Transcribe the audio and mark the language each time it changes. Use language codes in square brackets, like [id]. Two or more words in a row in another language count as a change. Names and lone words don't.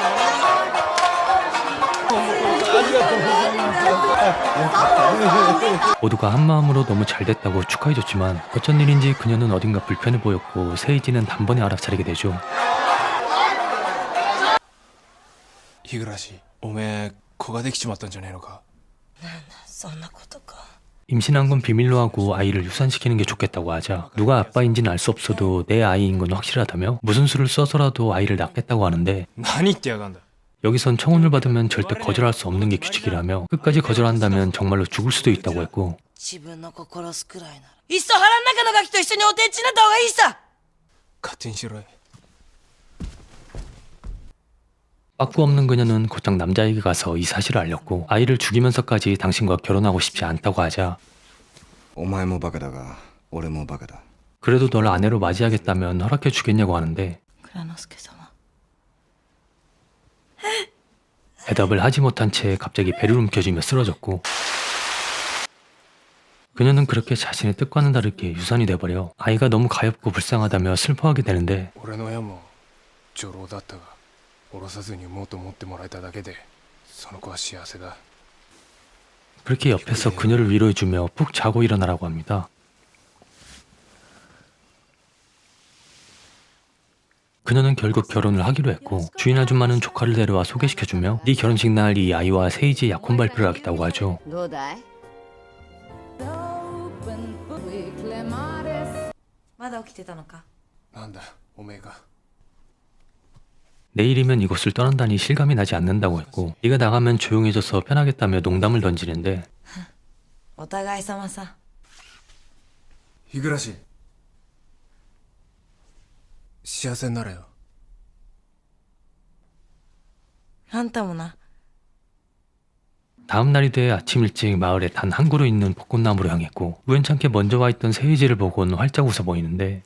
[ja] ありがとうございます [ko] 모두가 한마음으로 너무 잘 됐다고 축하해줬지만 어쩐 일인지 그녀는 어딘가 불편해 보였고 세이지는 단번에 알아차리게 되죠. [ja] 日暮おめえ子ができちまったんじゃねえのか。そんなことか。 [ko] 임신한 건 비밀로 하고 아이를 유산시키는 게 좋겠다고 하자 누가 아빠인지는 알 수 없어도 내 아이인 건 확실하다며 무슨 수를 써서라도 아이를 낳겠다고 하는데 [ja] 何言ってやがんだ。 [ko] 여기선 청혼을 받으면 절대 거절할 수 없는 게 규칙이라며 끝까지 거절한다면 정말로 죽을 수도 있다고 했고 [ja] 自分の子殺すくらいなら。いっそ腹の中のガキと一緒にお手んちになった方がいいさ。勝手にしろよ。 [ko] 빠꾸 없는 그녀는 곧장 남자에게 가서 이 사실을 알렸고 아이를 죽이면서까지 당신과 결혼하고 싶지 않다고 하자 [ja] お前もバカだが俺もバカだ [ko] 그래도 널 아내로 맞이하겠다면 허락해 주겠냐고 하는데 [ja] 蔵之介様。 [ko] 대답을 하지 못한 채 갑자기 배를 움켜쥐며 쓰러졌고 그녀는 그렇게 자신의 뜻과는 다르게 유산이 돼버려 아이가 너무 가엾고 불쌍하다며 슬퍼하게 되는데 [ja] 俺の親も女郎だったが降ろさずに産もうと思ってもらえただけでその子は幸せだ。 [ko] 그렇게 옆에서 그녀를 위로해주며 푹 자고 일어나라고 합니다. 그녀는 결국 결혼을 하기로 했고 주인 아줌마는 조카를 데려와 소개시켜주며 네 결혼식 날 이 아이와 세이지의 약혼 발표를 하겠다고 하죠. [ja] どうだい？まだ起きてたのか。なんだおめえが。 [ko] 내일이면 이곳을 떠난다니 실감이 나지 않는다고 했고 네가 나가면 조용해져서 편하겠다며 농담을 던지는데 [ja] お互い様さ。日暮幸せになれよ。あんたもな。 [ko] 다음 날이 돼 아침 일찍 마을에 단 한 그루 있는 벚꽃나무로 향했고 우연찮게 먼저 와 있던 세이지를 보곤 활짝 웃어 보이는데